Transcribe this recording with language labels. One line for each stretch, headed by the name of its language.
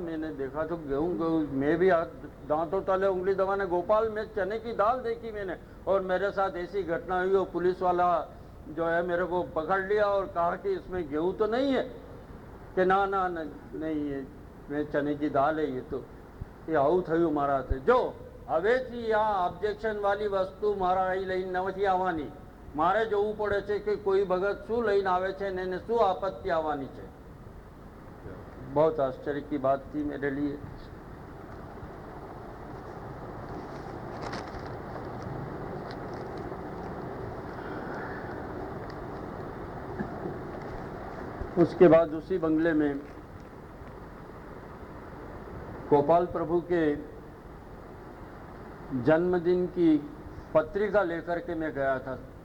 Hindi: मैंने देखा तो गेहूं, मैं भी दांतों तले उंगली दबाने, गोपाल में चने की दाल देखी मैंने। और मेरे साथ ऐसी घटना हुई और पुलिस वाला जो है मेरे को पकड़ लिया और कहा कि इसमें गेहूं तो नहीं है। कि ना ना नहीं है, मैं चने की दाल है ये तो।
Gujarati: ये आવું થયું મારા હાથે। જો હવેથી આ ઓબ્જેક્શન વાલી વસ્તુ મારા અહીં લઈને નથી આવવાની। મારે જોવું પડે છે કે કોઈ ભગત શું લઈને આવે છે ને એને શું આપત્તિ આવવાની છે।
Hindi: बहुत आश्चर्य की बात थी मेरे लिए। उसके बाद उसी बंगले में गोपाल प्रभु के जन्मदिन की पत्रिका लेकर के मैं गया था।